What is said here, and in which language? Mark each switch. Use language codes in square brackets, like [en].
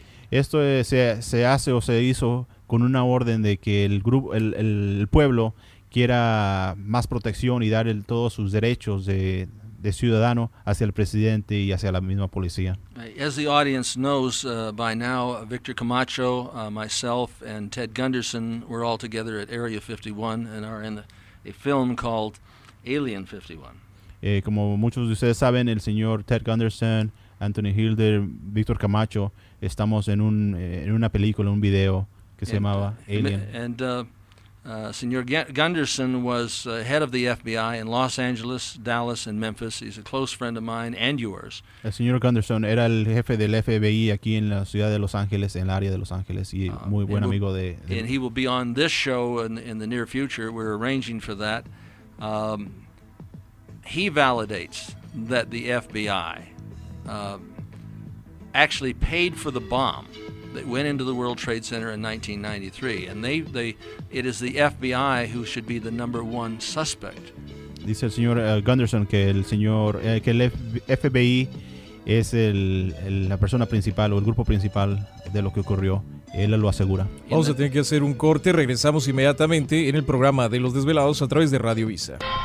[es] Esto se hace o se hizo con una orden de que el pueblo quiera más protección y dar todos sus derechos de ciudadano hacia el presidente y hacia la misma policía. [en] As the audience knows by now, Victor Camacho, myself, and Ted Gunderson were all together at Area 51 and are in a film called Alien 51. [es] Como muchos de ustedes saben, el señor Ted Gunderson, Anthony Hilder, Víctor Camacho, estamos en una película, un video que se llamaba Alien. [en] And Senor Gunderson was head of the FBI in Los Angeles, Dallas, and Memphis. He's a close friend of mine and yours. [es] El señor Gunderson era el jefe del FBI aquí en la ciudad de Los Ángeles, en el área de Los Ángeles, y muy buen amigo de [en] and he will be on this show in the near future. We're arranging for that. He validates that the FBI actually paid for the bomb that went into the World Trade Center in 1993, and it is the FBI who should be the number one suspect. [es] Dice el señor Gunderson que el FBI es la persona principal o el grupo principal de lo que ocurrió. Él lo asegura. Vamos a tener que hacer un corte. Regresamos inmediatamente en el programa de Los Desvelados a través de Radio Visa.